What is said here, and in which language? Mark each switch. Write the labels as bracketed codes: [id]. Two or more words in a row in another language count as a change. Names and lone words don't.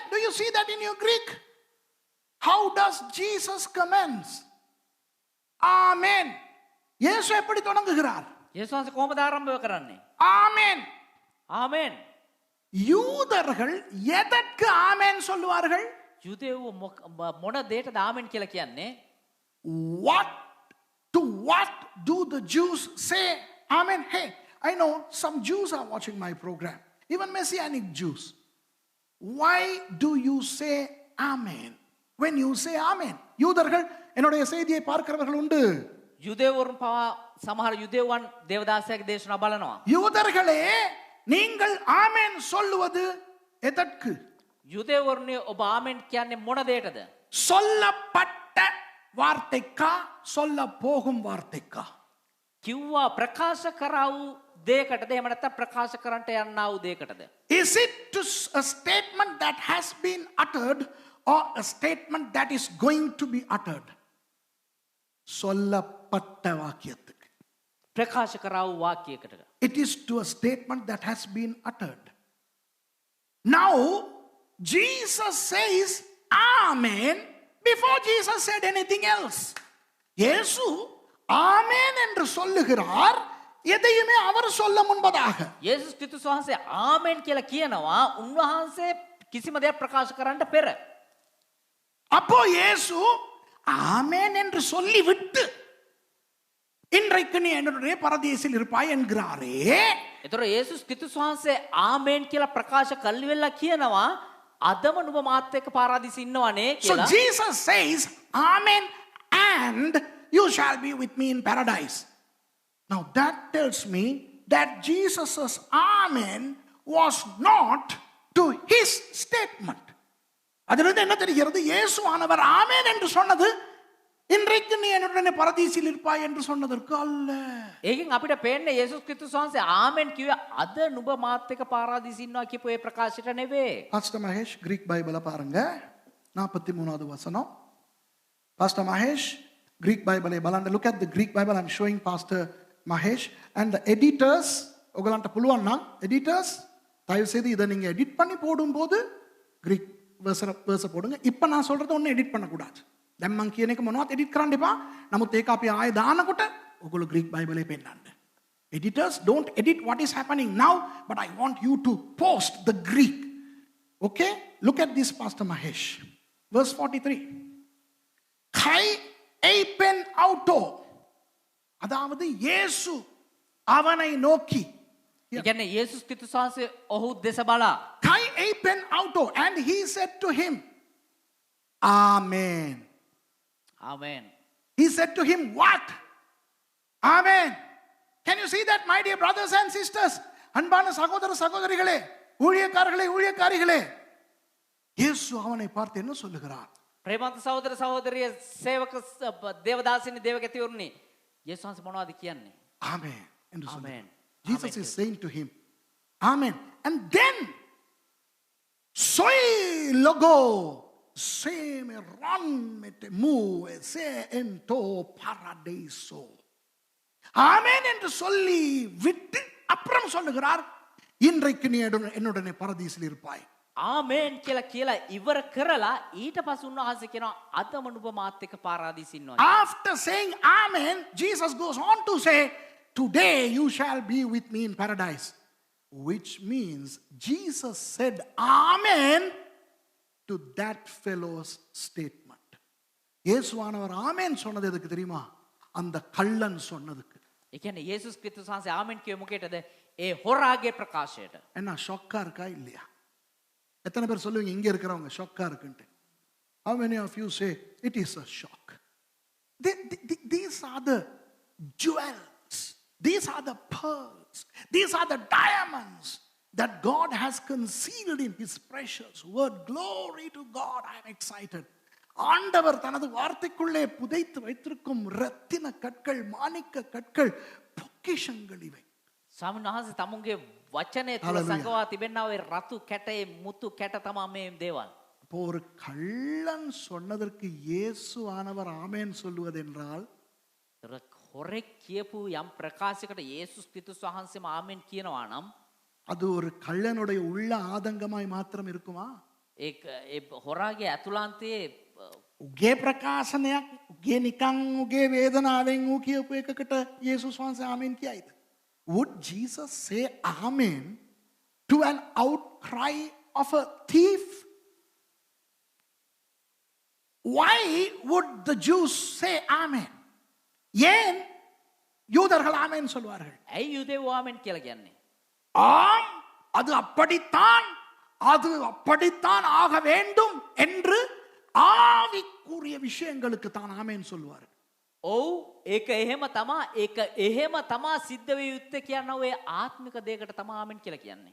[en] Do you see that in your Greek? How does Jesus commence? [ta] Amen. இயேசு எப்படி தொடங்குகிறார்? [si] යේසුස් වහන්සේ කොහොමද ආරම්භ කරන්නේ? [en] Amen. [si] ආමේන්. [ta] யூதர்கள் எதற்கு ஆமென் சொல்லுவார்கள்? [si] යුදෙව්ව මොන දෙයටද ආමේන් කියලා කියන්නේ? [en] What to what do the Jews say Amen? Hey, I know some Jews are watching my program, even Messianic Jews. Why do you say Amen when you say Amen? [ta] யூதர்கள் என்னுடைய செய்தியை பார்க்கிறவர்கள் உண்டு. [si] යුදෙව්වරුන් පවා සමහර යුදෙව්වන් දේවදාසයාගේ දේශනා බලනවා. [ta] யூதர்களே, நீங்கள் ஆமென் சொல்லுவது எதற்கு? [si] යුදෙව්වරුනි ඔබ ආමේන් කියන්නේ මොන දෙයටද? [ta] சொல்லப்பட்ட வார்த்தைக்கா, சொல்ல போகும் வார்த்தைக்கா? [si] කිව්වා ප්‍රකාශ කරා වූ දෙයකටද එහෙම නැත්නම් ප්‍රකාශ කරන්නට යන්නා වූ දෙයකටද? [en] Is it to a statement that has been uttered or a statement that is going to be uttered? [ta] சொல்லப்பட்ட வாக்கியத்துக்கு. [si] ප්‍රකාශ කරා වූ වාක්‍යයකටද? [en] It is to a statement that has been uttered. Now, Jesus says Amen before Jesus said anything else. [ta] இயேசு ஆமென் என்று சொல்லுகிறார், எதையுமே அவர் சொல்ல முன்பதாக. [si] යේසුස් ක්‍රිස්තුස් වහන්සේ ආමේන් කියලා කියනවා උන්වහන්සේ කිසිම දෙයක් ප්‍රකාශ කරන්නට පෙර. [ta] அப்போ இயேசு ஆமென் என்று சொல்லி விட்டு இன்றைக்கு நீ என்னுடைய பரதீசில் இருப்பாய் என்கிறாரே. [si] ඒතර යේසුස් ක්‍රිස්තුස් වහන්සේ ආමේන් කියලා ප්‍රකාශ කල්ලිවෙලා කියනවා අදම නුඹ මාත් එක්ක පාරාදීසෙ ඉන්නවනේ [en] So [si] කියලා. [en] Jesus says Amen and you shall be with me in paradise. Now that tells me that Jesus' Amen was not to his statement. [ta] அதிலிருந்து என்ன தெரிகிறது? இயேசுவானவர் ஆமென் என்று சொன்னது இன்றைக்கு நீ என்னுடனே பரதீசில் இருப்பாய் என்று சொன்னதற்கு அல்ல. [si] ඒකෙන් අපිට පේන්නේ යේසුස් ක්‍රිස්තුස් වහන්සේ ආමෙන් කිව්වේ අද නුඹ මාත් එක්ක පාරාදීසෙ ඉන්නවා කියපු ඒ ප්‍රකාශයට නෙවෙයි. [ta] Pastor Mahesh, [en] Greek Bible [ta] பாருங்க. 43வது வசனம். [en] Pastor Mahesh, Greek Bible බලන්න. Look at the Greek Bible. I'm showing Pastor Mahesh. And the editors, [si] ඔයගලන්ට පුළුවන් නම් [ta] editors தயவு செய்து இதை நீங்க எடிட் பண்ணி போடும்போது [en] Greek verse [ta] போடுங்க. இப்போ நான் சொல்றத ஒன்றும் எடிட் பண்ணக்கூடாது. [si] දැන් මං කියන එක මොනවත් එඩිට් කරන්න එපා. නමුත් ඒක අපි ආයෙ දානකොට ඔයගොල්ලෝ [en] Greek Bible [si] පෙන්නන්න. [en] Editors, don't edit what is happening now, but I want you to post the Greek. Okay? Look at this, Pastor Mahesh. [el] Verse 43. Καὶ εἶπεν αὐτῷ. [ta] அதாவது இயேசு அவனை நோக்கி. [si] ඒ කියන්නේ යේසුස් ක්‍රිස්තුස් වහන්සේ ඔහු දෙස බලා [el] Καὶ εἶπεν αὐτῷ, [en] and he said to him, Amen. [si] ආමේන්. [en] He said to him, what? Amen. Can you see that, my dear brothers and sisters? [ta] அன்பான சகோதர சகோதரிகளே, ஊழியக்காரர்களே, ஊழியக்காரிகளே, இயேசு அவனை பார்த்து என்ன சொல்லுகிறார்? [si] ප්‍රේමන්ත සහෝදර සහෝදරිය සේවක දේවදාසිනි දේවගතිවරුනි යේසුස් වහන්සේ මොනවද කියන්නේ? [ta] Amen. என்று சொல்லுகிறார். [en] Amen. Jesus Amen. is saying to him, Amen. And then, soy logo, se me ron mete mu, se ento paradiso. [ta] Amen என்று சொல்லி விட்டு அப்புறம் சொல்லுகிறார், இன்றைக்கு நீ என்னுடனே பரதீசில் இருப்பாய். [si] ආමේන් කියලා ඉවර කරලා ඊට පස්සේ උන්වහන්සේ කියනවා අදම නුඹ මාත් එක්ක පාරාදීසෙ ඉන්නවා. [en] After saying Amen, Jesus goes on to say, today you shall be with me in paradise. Which means Jesus said Amen to that fellow's statement. [ta] இயேசுவானவர் ஆமென் சொன்னது எதுக்கு தெரியுமா? அந்த கள்ளன் சொன்னதுக்கு. [si] ඒ කියන්නේ යේසුස් ක්‍රිස්තුස් වහන්සේ ආමෙන් කියේ මොකේද? ඒ හොරාගේ ප්‍රකාශයට. [ta] என்ன ஷாக்கா இருக்கா இல்லையா? எத்தனை பேர் சொல்லுவீங்க இங்க இருக்கிறவங்க ஷாக்கா இருக்குன்ட்டு? [en] How many of you say it is a shock? These are the jewels. These are the pearls. These are the diamonds that God has concealed in his precious word. Glory to God. I am excited. [ta] ஆண்டவர் தனது வார்த்தைக்குள்ளே புதைத்து வைத்திருக்கும் ரத்தின கற்கள், மாணிக்க கற்கள், பொக்கிஷங்கள் இவை. [si] ස්වාමීන් වහන්සේ තමුන්ගේ වචනය තුල [en] Hallelujah. [si] සංගවා තිබෙනා ඔය රතු කැටේ මුතු කැට තමයි මේ දේවල්. [ta] இப்போ ஒரு கள்ளன் சொன்னதற்கு இயேசு ஆனவர் ஆமென் சொல்லுவது என்றால் [si] හොරෙක් කියපු යම් ප්‍රකාශයකට යේසුස් ක්‍රිස්තුස් වහන්සේම ආමෙන් කියනවා නම් [ta] அது ஒரு கள்ளனுடைய உள்ள ஆதங்கமாய் மாத்திரம் இருக்குமா? [si] ඒක ඒ හොරාගේ ඇතුළාන්තයේ උගේ ප්‍රකාශනයක් උගේ නිකන් උගේ වේදනාවෙන් ඌ කියපු එකකට යේසුස් වහන්සේ ආමෙන් කියයිද? [en] Would Jesus say amen to an outcry of a thief? Why would the Jews say amen? [ta] ஏன் யூதர்கள் ஆமென் சொல்வார்கள்? [si] ඇයි යුදෙව් ආමෙන් කියලා කියන්නේ? [ta] ஆம், அது அப்படித்தான், அது அப்படித்தான் ஆக வேண்டும் என்று ஆவிக்குரிய விஷயங்களுக்கு தான் ஆமென் சொல்வார்கள். [si] ඔව් ඒක එහෙම තමා සිද්ධ වෙ යුත්තේ කියන ඔය ආත්මික දෙයකට තමා ආමෙන් කියලා කියන්නේ.